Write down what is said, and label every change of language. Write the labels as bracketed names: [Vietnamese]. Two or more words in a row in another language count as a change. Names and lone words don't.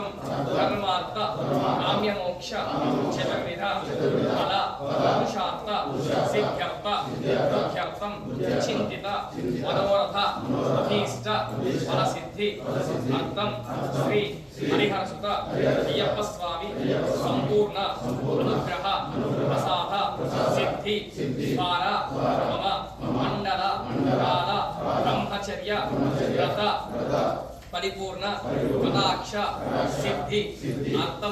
[Sanskrit] धर्मार्थ काम्य मोक्ष चतुर्विध फल पुरुषार्थ सिद्ध्यर्थ मुख्यार्थम चिंतित मनोरथ अभीष्ट फलसिद्धि अर्थम श्री हरिहरसुत अय्यप्प स्वामी संपूर्ण अनुग्रह प्रसाद सिद्धि द्वारा मम మండల కాల బ్రహ్మచర్య వ్రత పరిపూర్ణ కటాక్ష సిద్ధి అర్థం